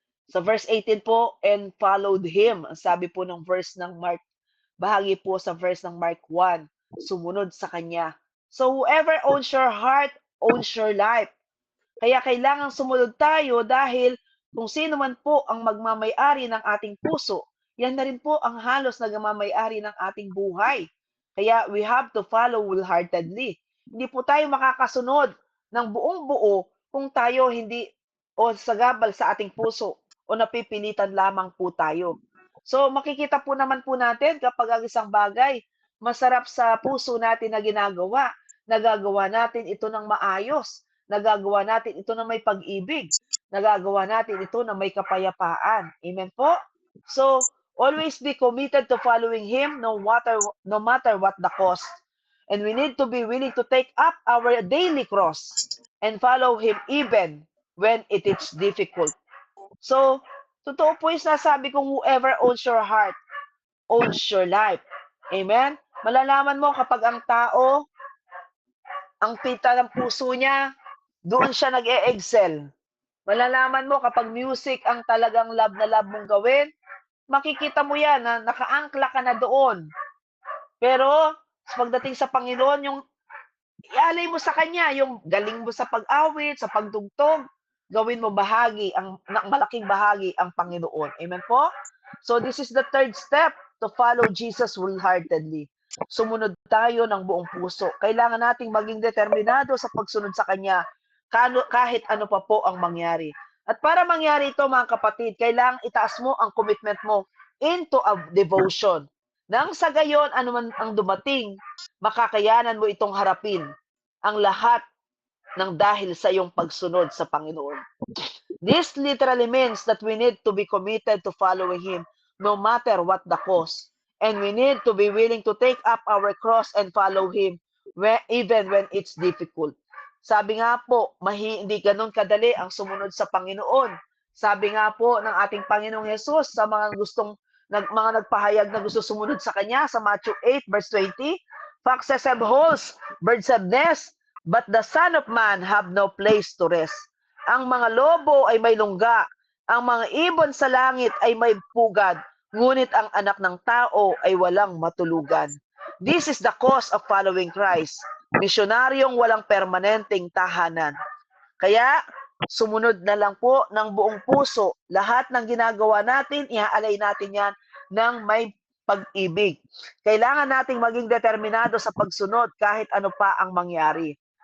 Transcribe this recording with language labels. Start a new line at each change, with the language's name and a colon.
Filipino: Sa verse 18 po,
English: and followed him.
Filipino: Ang sabi po ng verse ng Mark, bahagi po sa verse ng Mark 1, sumunod sa kanya.
English: So whoever owns your heart, owns your life.
Filipino: Kaya kailangan sumunod tayo dahil Kung sino man po ang magmamay-ari ng ating puso, yan na rin po ang halos nagmamay-ari ng ating buhay.
English: Kaya we have to follow wholeheartedly.
Filipino: Hindi po tayo makakasunod ng buong buo kung tayo hindi o sagabal sa ating puso o napipilitan lamang po tayo. So makikita po naman po natin kapag ang isang bagay masarap sa puso natin na ginagawa, nagagawa natin ito ng maayos, nagagawa natin ito ng may pag-ibig, nagagawa natin ito ng may kapayapaan. Amen po?
English: So, always be committed to following Him no matter what the cost. And we need to be willing to take up our daily cross and follow Him even when it is difficult.
Filipino: So, totoo po yung sinasabi kong
English: whoever owns your heart owns your life.
Filipino: Amen? Malalaman mo kapag ang tao, ang pita ng puso niya, doon siya nag-e-excel. Malalaman mo kapag music ang talagang love na love mong gawin, makikita mo yan na nakaangkla ka na doon. Pero pagdating sa Panginoon, yung ialay mo sa Kanya, yung galing mo sa pag-awit, sa pagdugtog, gawin mo bahagi, malaking bahagi ang Panginoon. Amen po?
English: So this is the third step to follow Jesus wholeheartedly.
Filipino: Sumunod tayo ng buong puso. Kailangan nating maging determinado sa pagsunod sa Kanya kahit ano pa po ang mangyari. At para mangyari ito, mga kapatid, kailangan itaas mo ang commitment mo
English: into a devotion.
Filipino: Nang sa gayon, ano man ang dumating, makakayanan mo itong harapin ang lahat ng dahil sa iyong pagsunod sa Panginoon.
English: This literally means that we need to be committed to following Him no matter what the cost. And we need to be willing to take up our cross and follow Him even when it's difficult.
Filipino: Sabi nga po, hindi ganun kadali ang sumunod sa Panginoon. Sabi nga po ng ating Panginoong Hesus sa mga mga nagpahayag na gusto sumunod sa Kanya sa Matthew 8 verse 20,
English: foxes have holes, birds have nests, but the Son of Man have no place to rest.
Filipino: Ang mga lobo ay may lungga, ang mga ibon sa langit ay may pugad, ngunit ang anak ng tao ay walang matulugan.
English: This is the cost of following Christ.
Filipino: Misyonaryong walang permanenteng tahanan. Kaya, sumunod na lang po ng buong puso. Lahat ng ginagawa natin, iaalay natin yan ng may pag-ibig. Kailangan nating maging determinado sa pagsunod kahit ano pa ang mangyari.